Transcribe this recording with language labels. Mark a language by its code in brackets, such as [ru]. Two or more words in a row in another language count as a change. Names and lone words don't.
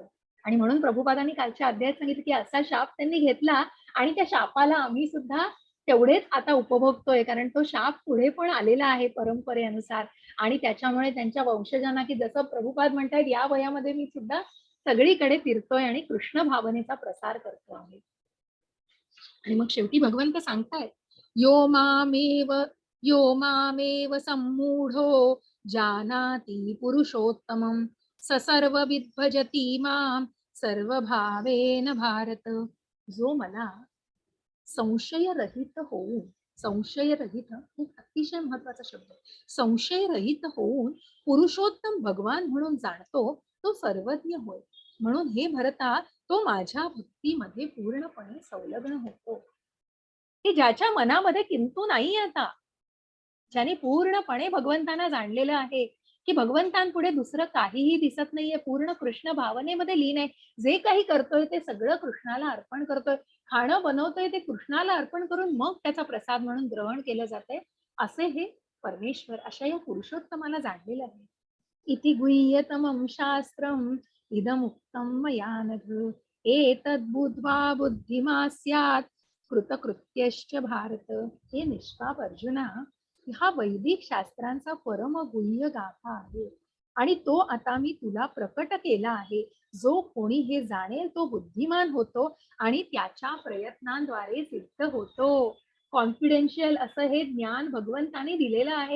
[mr] आणि म्हणून प्रभुपादांनी कालच्या अध्यायात सांगितलं, की असा शाप त्यांनी घेतला, आणि त्या शापाला आम्ही सुद्धा तेवढेच आता उपभोगतोय, कारण तो शाप पुढे पण आलेला आहे परंपरेनुसार. आणि त्याच्यामुळे त्यांच्या वंशजांना, की जसं प्रभुपाद म्हणतायत, या वयामध्ये मी सुद्धा सगळीकडे फिरतोय आणि कृष्ण भावनेचा प्रसार करतो आहे. आणि मग शेवटी भगवंत सांगतायत, [sa] यो मामेव सम्मूढो जानाति पुरुषोत्तमं स सर्वविद् भजति मां सर्वभावेन भारत. [mr] जो मला संशयरहित होऊन, संशयरहित खूप अतिशय महत्वाचा शब्द, संशयरहित होऊन पुरुषोत्तम भगवान म्हणून जाणतो, तो सर्वज्ञ होय. म्हणून हे भरता, तो माझ्या भक्तीमध्ये पूर्णपणे संलग्न होतो, की ज्याच्या मनामध्ये किंतु नाही आता, ज्याने पूर्णपणे भगवंतांना जाणलेलं आहे, की भगवंतांपुढे दुसरं काहीही दिसत नाहीये, पूर्ण कृष्ण भावनेमध्ये लीन आहे, जे काही करतोय ते सगळं कृष्णाला अर्पण करतोय, खाणं बनवतोय ते कृष्णाला अर्पण करून मग त्याचा प्रसाद म्हणून ग्रहण केलं जातंय. असे हे परमेश्वर, अशा या पुरुषोत्तमाला जाणलेलं आहे. [sa] इति गुह्यतमं शास्त्रम् इदमुक्तं मया नघ एतद्बुद्ध्वा बुद्धिमा स्यात् कृतकृत्यश्च भारत. [mr] हे निष्पाप अर्जुना, हा वैदिक शास्त्रांचा परम गुह्य गाथा आहे, आणि तो आता मी तुला प्रकट केला आहे. जो कोणी हे जाणेल तो बुद्धिमान होतो, आणि त्याच्या प्रयत्नांद्वारे सिद्ध होतो. कॉन्फिडेन्शियल असं हे ज्ञान भगवंताने दिलेलं आहे.